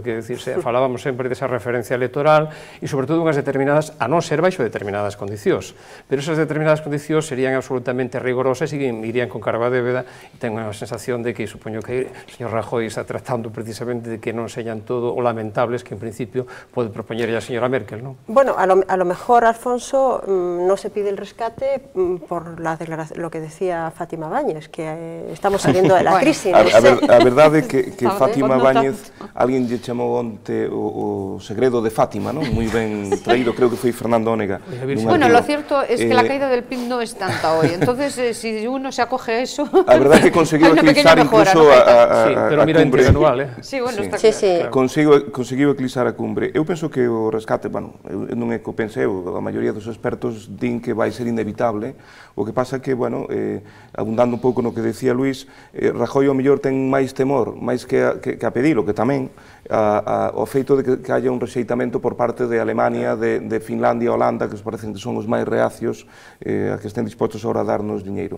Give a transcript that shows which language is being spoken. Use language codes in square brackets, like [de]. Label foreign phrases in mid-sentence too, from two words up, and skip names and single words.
[gl] Que decir, falábamos sempre desa referencia electoral e, sobre todo, unhas determinadas, a non ser baixo determinadas condicións. Pero esas determinadas condicións serían absolutamente rigorosas e irían con cargo a débeda, e tengo a sensación de que, supoño que o señor Rajoy está tratando precisamente de que non señan todo o lamentables que, en principio, pode propoñer a señora Merkel, non? [es] Bueno, a lo mejor, Alfonso, no se pide el rescate por lo que decía Fátima Báñez, que estamos saliendo de la crisis. [gl] A verdade é que Fátima Báñez, alguén lle chamou onte o segredo de Fátima, non? Moi ben traído, creo que foi Fernando Ónega. [es] Bueno, lo cierto es que la caída del PIB no es tanta hoy, entonces si uno se acoge a eso... [gl] A verdade é que conseguiu eclipsar incluso a cumbre. [es] Sí, bueno, está claro. [gl] Conseguiu eclipsar a cumbre. Eu penso que o rescate, bueno, non é que o pensei, a maioría dos expertos din que vai ser inevitable. O que pasa que, bueno, abundando un pouco no que decía Luis, Rajoy ao mellor ten máis temor, máis que a pedilo, que tamén, ao feito de que haya un rexeitamento por parte de Alemania, de Finlandia e Holanda, que os parecen que son os máis reacios, a que estén dispostos ahora a darnos diñeiro.